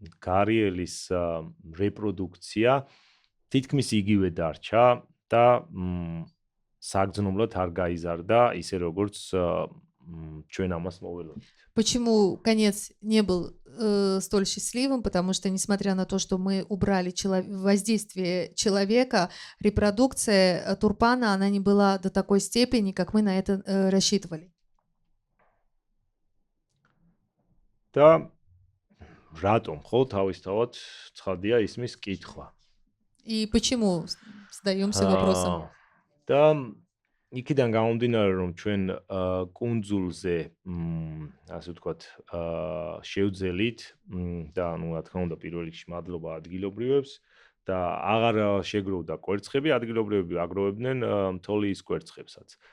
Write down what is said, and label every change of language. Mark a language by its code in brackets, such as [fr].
[ka] კარიელის რეპროდუქცია თითქმის იგივე დარჩა და საგრძნობლად არ გაიზარდა ისე როგორც ჩვენ ამას მოველოდით. [ru] Почему конец не был столь счастливым? Потому что, несмотря на то, что мы убрали воздействие человека, репродукция турпана, она не была до такой степени, как мы на это рассчитывали. [ka] და რატომ ხო თავისთავად ცხადია ისმის კითხვა. [ru] И почему задаемся вопросом? [ka] და იქიდან გამომდინარე რომ ჩვენ კუნძულზე ასე ვთქვათ შევძელით და ნუ რა თქმა უნდა პირველ რიგში მადლობა ადგილობრივებს და აღარ შეგროვდა კვერცხები, ადგილობრივები აგროვებდნენ თოლის კვერცხებსაც.